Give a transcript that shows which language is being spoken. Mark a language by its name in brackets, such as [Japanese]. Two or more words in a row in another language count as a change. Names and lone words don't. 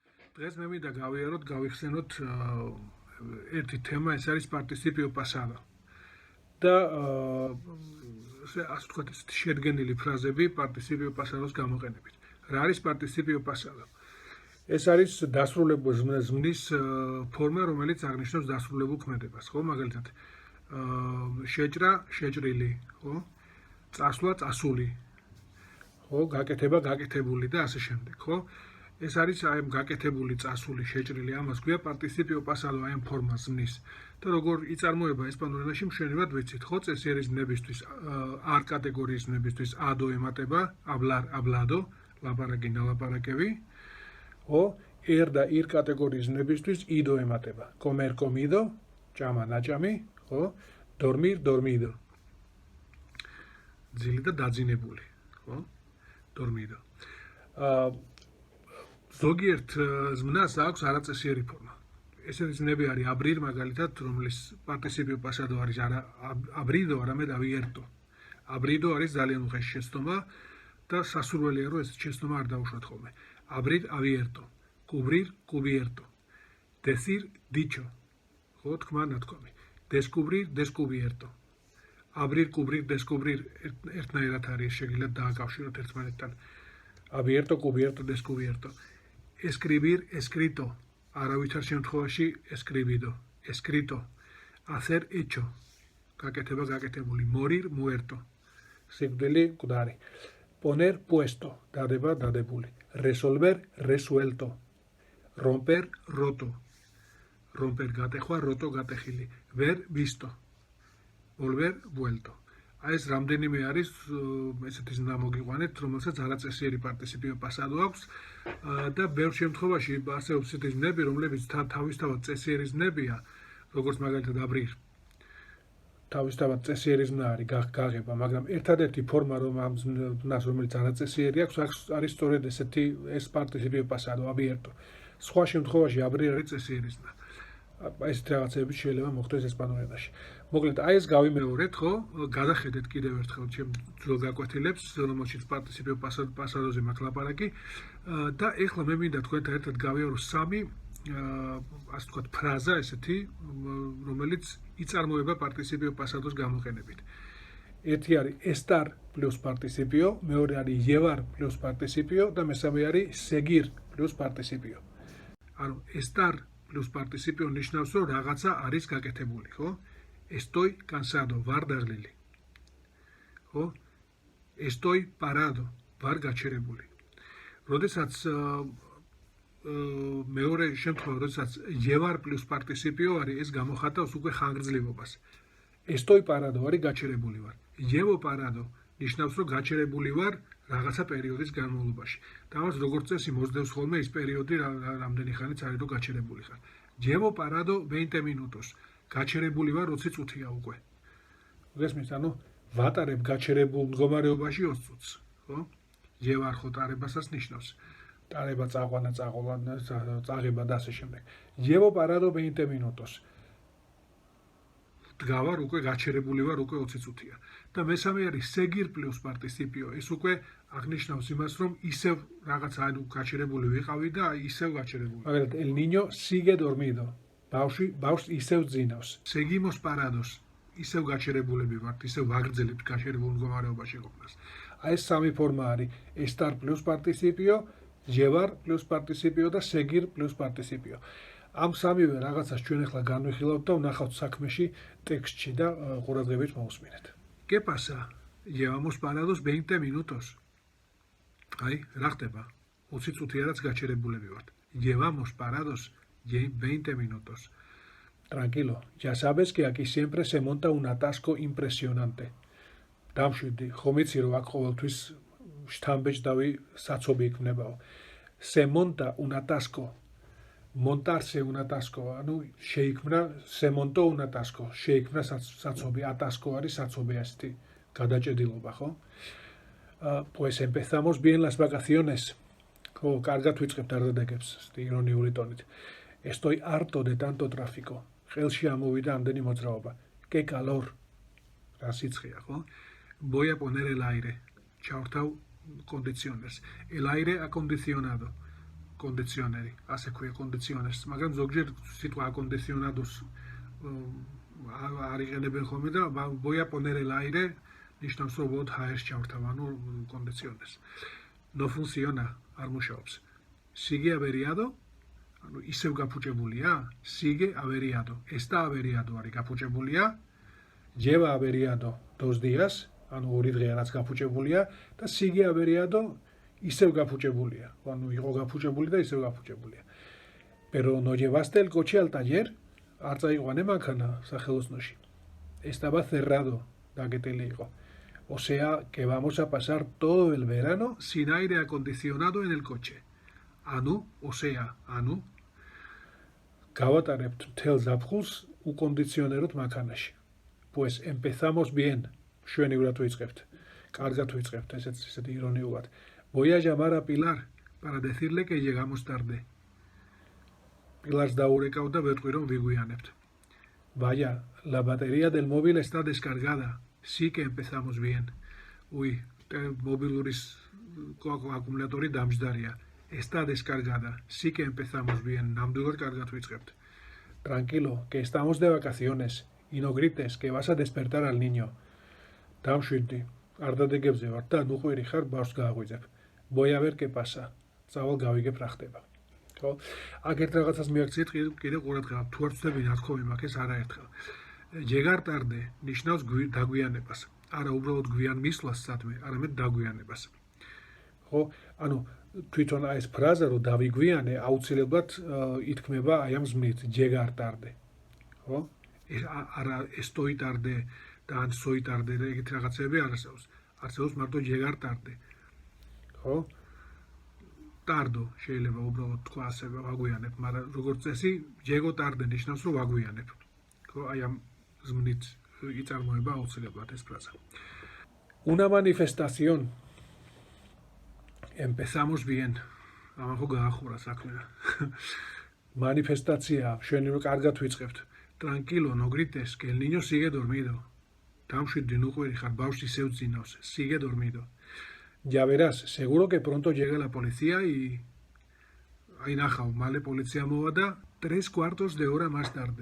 [Georgian] დღეს მე მინდა გავიხსენოთ ერთი თემა, ეს არის [Spanish] participio pasado. [Georgian] და ასე ვთქვათ, შედგენილი ფრაზები [Spanish] participio pasado- [Georgian] ს გამოყენებით. რა არის [Spanish] participio pasado? [Georgian] ეს არის დასრულებულ ზმნის ფორმა, რომელიც აღნიშნავს დასრულებულ ქმედებას, ხო? მაგალითად, შეჭრა, შეჭრილი, ხო? წასვლა, წასული, ხო? გაკეთება, გაკეთებული და ასე შემდეგ, ხო? ეს არის აი ამ გაკეთებული, წასული, შეჭრილი, ამას გვია participio pasado აი ამ ფორმას ზმნის. და როგორ იწარმოება ესპანურ ენაში მშვენივრად ვიცით, ხო? წესიერი ზმნებისთვის, R კატეგორიის ზმნებისთვის ado ემატება, [Spanish] hablar, hablado, [Georgian] ლაპარაკი, ნალაპარაკები. ხო? R და ir კატეგორიის ზმნებისთვის ido ემატება, [Spanish] comer, comido, [Georgian] ჭამა, ნაჭამი, ხო? [Spanish] dormir, dormido. [Georgian] ძილი და დაძინებული, ხო? [Spanish] dormido. [Georgian] ზოგიერთ ზმნას აქვს არაწესიერი ფორმა. ესეთი ზმნები არის abrir მაგალითად, რომლის [Spanish] participio pasado [Georgian] არის არა abrido, არამედ abierto. abrido არის ძალიან უხეში შეცდომა და სასურველია, რომ ეს შეცდომა არ დაუშვათ ხოლმე. [Spanish] abrir, abierto. cubrir, cubierto. decir, dicho. [Georgian] ხო, თქვა, ნათქვამი. [Spanish] descubrir, descubierto. abrir, cubrir, descubrir [Georgian] ერთნაირად არის, შეგიძლიათ დააკავშიროთ ერთმანეთთან. [Spanish] abierto, cubierto, descubierto. escribir, escrito. [Georgian] არავითარ შემთხვევაში [Spanish] escribido, escrito. hacer, hecho. [Georgian] გაკეთება, გაკეთებული. [Spanish] morir, muerto. [Georgian] სიკვდილი, მკვდარი. [Spanish] poner, puesto. [Georgian] დადება, დადებული. [Spanish] resolver, resuelto. romper, roto. romper, [Georgian] გატეხვა, roto, გატეხილი. [Spanish] ver, visto. volver, vuelto. [Georgian] აი ეს რამდენიმე არის ესეთი ზმნა მოგიყვანეთ, რომელსაც არაწესიერი [Spanish] participio pasado [Georgian] აქვს და ბევრ შემთხვევაში არსებობს ესეთი ზმნები, რომლებიც თავისთავად წესიერი ზმნებია, როგორც მაგალითად abrir. თავისთავად წესიერი ზმნა არის გაღება, მაგრამ ერთადერთი ფორმა, ამ ზმნას, რომელიც არაწესიერი აქვს, არის სწორედ ესეთი ეს [Spanish] participio pasado, [Georgian] abierto. სხვა შემთხვევაში abrir არის წესიერი ზმნა. ესეთ რაღაცები შეიძლება მოხდეს ესპანურ ენაში. მოკლედ, აი ეს გავიმეორეთ, ხო? გადახედეთ კიდევ ერთხელ ჩემ ძველ გაკვეთილებს, რომელშიც [Spanish] participio pasado- [Georgian] ზე მაქვს ლაპარაკი და ეხლა მე მინდა თქვენთან ერთად გავიარო სამი ასე ვთქვათ ფრაზა ესეთი, რომელიც იწარმოება [Spanish] participio pasado- [Georgian] ს გამოყენებით. ერთი არის [Spanish] estar plus participio, [Georgian] მეორე არის [Spanish] llevar plus participio [Georgian] და მესამე არის [Spanish] seguir plus participio. [Georgian] ანუ [Spanish] estar plus participio [Georgian] ნიშნავს, რომ რაღაცა არის გაკეთებული, ხო? [Spanish] Estoy cansado, [Georgian] ვარ დაღლილი. ხო? [Spanish] Estoy parado, [Georgian] ვარ გაჩერებული. როდესაც მეორე შემთხვევა, როდესაც [Spanish] llevar plus participio [Georgian] არის, ეს გამოხატავს უკვე ხანგრძლივობას. [Spanish] Estoy parado [Georgian] არის გაჩერებული ვარ. [Spanish] Llevo parado [Georgian] ნიშნავს, რომ გაჩერებული ვარ რაღაცა პერიოდის განმავლობაში. და ამას როგორც წესი მოსდევს ხოლმე ის პერიოდი, რამდენი ხანიც არის რომ გაჩერებული ხარ. [Spanish] Llevo parado 20 minutos. [Georgian] გაჩერებული ვარ 20 წუთია უკვე. გესმის, ანუ ვატარებ გაჩერებულ მდგომარეობაში 20 წუთს, ხო? llevar ხო ტარებასაც ნიშნავს. ტარება, წაყვანა, წაღება და ასე შემდეგ. [Spanish] Llevo parado 20 minutos. [Georgian] დგავარ უკვე გაჩერებული ვარ უკვე 20 წუთია. და მესამე არის [Spanish] seguir plus participio. [Georgian] ეს უკვე აღნიშნავს იმას, რომ ისევ რაღაც ანუ გაჩერებული ვიყავი და ისევ გაჩერებული. მაგალითად, [Spanish] el niño sigue dormido. [Georgian] ბავშვს ისევ ძინავს. [Spanish] Seguimos parados. [Georgian] ისევ გაჩერებულები ვართ, ისევ ვაგრძელებთ გაჩერებულ მდგომარეობაში ყოფნას. აი ეს სამი ფორმა არის [Spanish] estar plus participio, llevar plus participio [Georgian] და [Spanish] seguir plus participio. [Georgian] ამ სამივე რაღაცას ჩვენ ახლა განვიხილავთ და ვნახავთ საქმეში ტექსტში და ყურადღებით მოვუსმინეთ. [Spanish] ¿Qué pasa? Llevamos parados 20 minutos. [Georgian] აი, რა ხდება? 20 წუთიარაც გაჩერებულები ვართ. [Spanish] Llevamos parados 20 minutos. Tranquilo, ya sabes que aquí siempre se monta un atasco impresionante. [Georgian] დამშვიდი, ხომ იცი რომ აქ ყოველთვის შთამბეჭდავი საცობი იქნებაო. [Spanish] Se monta un atasco. Montarse un atasco, [Georgian] ანუ შეიქმნა [Spanish] se montó un atasco, [Georgian] შეიქმნა საცობი, atasco არის საცობი ასეთი გადაჭედილობა, ხო? [Spanish] Pues empezamos bien las vacaciones. [Georgian] ხო, კარგად ვიწყებთ არდადეგებს, ირონიული ტონით. [Spanish] Estoy harto de tanto tráfico. [Georgian] ხელში ამოვიდა ამდენი მოძრაობა. [Spanish] Qué calor. [Georgian] რა სიცხეა, ხო? [Spanish] Voy a poner el aire. ჩავრთავ condiciones. El aire acondicionado. [Georgian] კონდიციონერი, ასე ქვია კონდიციონერს, მაგრამ ზოგჯერ სიტყვა აკონდიციონადოს არ იყენებენ ხოლმე და [Spanish] voy a poner el aire [Georgian] ნიშნავს რომ უბრალოდ ჰაერს ჩავრთავ, ანუ კონდიციონერს. [Spanish] No funciona, [Georgian] არ მუშაობს. [Spanish] Sigue averiado, [Georgian] ანუ ისევ გაფუჭებულია? [Spanish] Sigue averiado. Está averiado [Georgian] არის გაფუჭებულია. [Spanish] Lleva averiado 2 días, [Georgian] ანუ 2 დღეა რაც გაფუჭებულია და [Spanish] sigue averiado [Georgian] ისევ გაფუჭებულია. ანუ იყო გაფუჭებული და ისევ გაფუჭებულია. [Spanish] Pero no llevaste el coche al taller? [Georgian] არ წაიყვანე მანქანა სახელოსნოში. [Spanish] Estaba cerrado, [Georgian] დაკეტილი იყო. [Spanish] O sea, que vamos a pasar todo el verano sin aire acondicionado en el coche. Ანუ, o sea, [Georgian] ანუ გავატარებთ მთელ ზაფხულს უკონდიციონეროთ მანქანაში. [Spanish] Pues empezamos bien. [Georgian] შვენივრად ვიწყებთ. კარგად ვიწყებთ, ესეც ირონიულად. [Spanish] Voy a llamar a Pilar para decirle que llegamos tarde. [Georgian] Pilars დაურეკავ და ვეტყვი რომ ვიგვიანებთ. [Spanish] Vaya, la batería del móvil está descargada. Sí que empezamos bien. Uy, [Georgian] მობილურის აკუმულატორი დამჯდარია. [Spanish] Está descargada. Sí que empezamos bien. [Georgian] ნამდვილად კარგად ვიწყებთ. [Spanish] Tranquilo, que estamos de vacaciones. Y no grites, que vas a despertar al niño. [Georgian] დამშვიდი, არ დადეგებზე ვარ და ნუ ყვირი ხარ ბავშვს გააღვიძებ. Voy a ver qué pasa. წავალ გავიგებ რა ხდება. ხო? აქ ერთ რაღაცას მიაქციეთ კიდე ყურადღება. თუ არ ვწდები რა თქმა უნდა, ეს არაერთხელ. [Spanish] Llegar tarde [Georgian] ნიშნავს დაგვიანებას. არა უბრალოდ გვიან მისვლას სადმე, არამედ დაგვიანებას. ხო? ანუ თვითონ ეს ფრაზა რომ დავიგვიანე აუცილებლად ითქმება აი ამ ზმნით [Spanish] llegar tarde. [Georgian] ხო? არა [Spanish] estoy tarde [Georgian] და ან [Spanish] soy tarde [Georgian] და ეგეთი რაღაცები არ არსებობს. არსებობს მარტო [Spanish] llegar tarde. [Georgian] ხო? Tardo შეიძლება უბრალოდ თქვა ასე ვაგვიანებ, მაგრამ როგორც წესი [Spanish] llego tarde [Georgian] ნიშნავს რომ ვაგვიანებ. ხო? აი ამ ზმნით იწარმოება აუცილებლად ეს ფრაზა. [Spanish] Una manifestación. Empezamos bien. [Georgian] ამან ხო გაახურა საქმე. Manifestația, შვენივრ კარგად ვიწყებთ. [Spanish] Tranquilo, no grites, que el niño sigue dormido. [Georgian] Დამშვიდი, ნუ ყვირი ხარ, ბავშვი ისევ ძინავს. [Spanish] Sigue dormido. Ya verás, seguro que pronto llega la policía y [Georgian] აი ნახავ, მალე პოლიცია მოვა და [Spanish] 3/4 de hora más tarde.